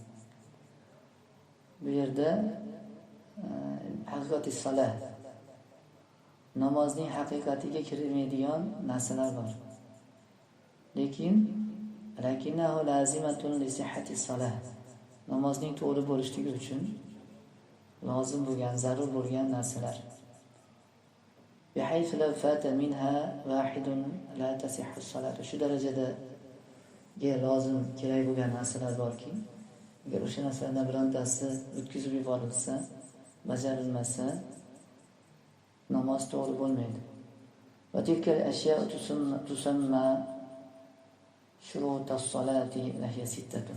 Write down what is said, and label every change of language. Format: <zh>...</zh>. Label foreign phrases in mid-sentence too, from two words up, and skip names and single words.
<uz>Bu yerda</uz> <ar>حقيقة الصلاة,</ar> <uz>namozning haqiqatiga kirmaydigan narsalar bor.</uz> <ar>لكنه لازمة لصحة الصلاة.</ar> <uz>Namozning to'g'ri bo'lishligi uchun lozim bo'lgan, zarur bo'lgan narsalar.</uz> <ar>بحيث لو فات منها واحد لا تصح الصلاة.</ar> <uz>Shu darajada lozim, kerak bo'lgan narsalar borki, agar o'sha narsalardan birontasi o'tkazib yuborilsa, bajarilmasa, namoz to'g'ri bo'lmaydi.</uz> <ar>وتلك الأشياء تسمى شروط الصلاة وهي ستة.</ar>